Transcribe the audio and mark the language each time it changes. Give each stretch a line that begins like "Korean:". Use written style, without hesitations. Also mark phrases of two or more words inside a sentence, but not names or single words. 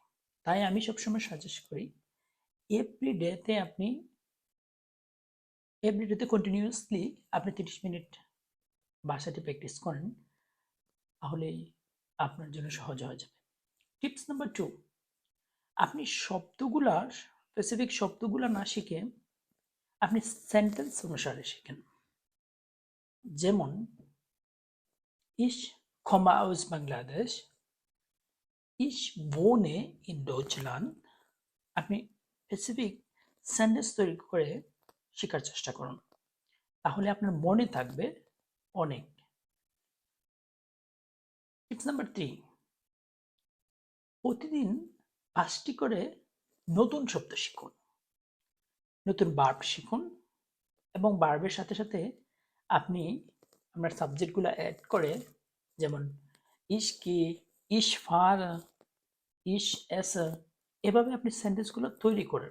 Bangla: তাই আমি সবসময় সাজেস্ট করি
English: every dayতে continuously
Bangla: আপনি 30 মিনিট ভাষাটি প্র্যাকটিস করেন, তাহলেই আপনার জন্য সহজ হয়ে যাবে।
English: tips number 2,
Bangla: আপনি স্পেসিফিক শব্দগুলা না শিখে আপনি সেন্টেন্স অনুসারে শিখেন।
German: যেমন ich komme aus Bangladesh, ich wohne in Deutschland।
Bangla: আপনি
English: specific sentence
Bangla: তৈরি করে শেখার চেষ্টা করুন, তাহলে আপনার মনে থাকবে অনেক।
English: tips number 3,
Bangla: প্রতিদিন 5টি করে নতুন শব্দ শিখুন, নতুন বার্ব শিখুন এবং বার্বের সাথে সাথে আপনি আপনার সাবজেক্টগুলো অ্যাড করে, যেমন
German: ইস কি, ইস ফার, ইস এস,
Bangla: এভাবে আপনি সেন্টেন্সগুলো তৈরি করেন।